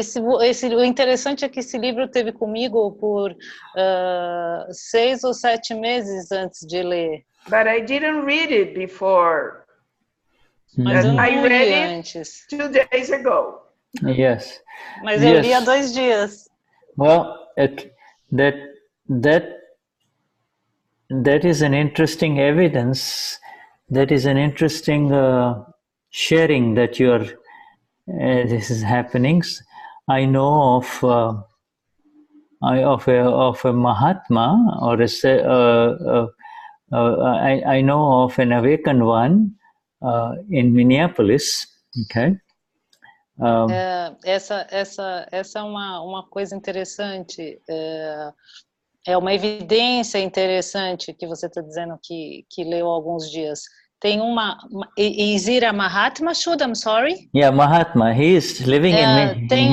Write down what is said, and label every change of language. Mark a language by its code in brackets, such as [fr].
[pt] O interessante é que esse livro teve comigo por 6 ou 7 meses antes de ler. [en] But I didn't read it before. [pt] Mas eu não li antes. [en] 2 days ago. Yes. [pt] Mas eu li há 2 dias. [en] Well, that is an interesting evidence. That is an interesting sharing that you are. This is happening. I know of a Mahatma, or I know of an awakened one in Minneapolis. Okay. [pt] Essa é uma coisa interessante. É uma evidência interessante que você está dizendo que leu há alguns dias. [en] Tem is it a Mahatma, Shuddha? I'm sorry? Yeah, Mahatma. He is living in...